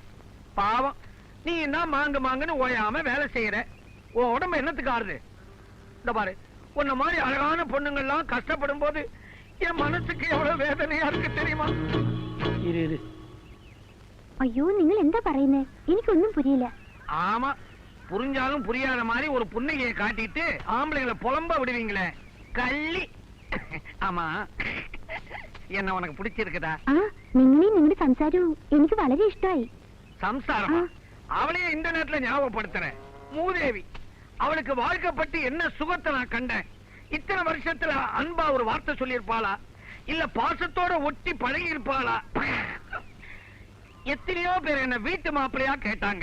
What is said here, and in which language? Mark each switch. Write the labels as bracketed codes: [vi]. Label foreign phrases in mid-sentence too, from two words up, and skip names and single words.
[ta] பாவம், நீ என்ன மாங்கு மாங்குன்னு ஓயாம வேலை செய்யற. உன் உடம்பு என்னத்துக்கு ஆறுது? இந்த பாரு, உன்ன மாதிரி அழகான பொண்ணுங்கள்லாம் கஷ்டப்படும் போது என் மனசுக்கு எவ்வளவு வேதனையா இருக்கு தெரியுமா? ஐயோ, நீங்கள் என்ன പറയുന്നേ? [ml] എനിക്കൊന്നും புரியல. [ta] ஆமா, புரிஞ்சாலும் புரியாத மாதிரி ஒரு புன்னகையை காட்டிட்டு ஆம்பளைங்களை புலம்ப விடுவீங்களே, கள்ளி. ஆமா, என்ன உனக்கு பிடிச்சிருக்குதா? [ml] നിങ്ങളുടെ സംസാരവും എനിക്ക് വളരെ ഇഷ്ടമായി. [ta] சம்சாரமா? அவளையே இந்த நேரத்துல ஞாபகப்படுத்துறேன். மூதேவி, அவளுக்கு வாழ்க்கைப்பட்டு என்ன சுகத்தை நான் கண்டேன். இத்தனை வருஷத்துல அன்பா ஒரு வார்த்தை சொல்லியிருப்பாளா, இல்ல பாசத்தோட ஒட்டி பழகி இருப்பாளா? எத்தனையோ பேர் என்ன வீட்டு மாப்பிள்ளையா கேட்டாங்க.